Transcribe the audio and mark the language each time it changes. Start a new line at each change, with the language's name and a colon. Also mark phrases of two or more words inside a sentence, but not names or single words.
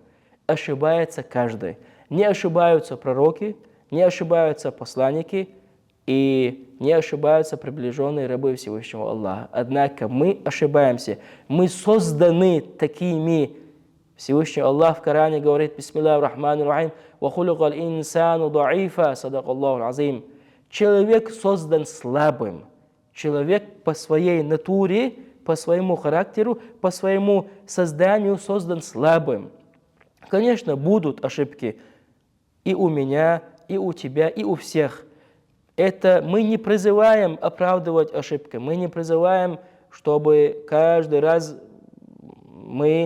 Russian: Ошибается каждый. Не ошибаются пророки, не ошибаются посланники и не ошибаются приближенные рабы Всевышнего Аллаха. Однако мы ошибаемся. Мы созданы такими. Всевышний Аллах в Коране говорит:
Arabic: «بسم الله الرحمن الرحيم وخلق الإنسان ضعيفا صدق الله العظيم».
Russian: Человек создан слабым. Человек по своей натуре, по своему характеру, по своему созданию создан слабым. Конечно, будут ошибки и у меня, и у тебя, и у всех. Это мы не призываем оправдывать ошибки, мы не призываем, чтобы каждый раз мы...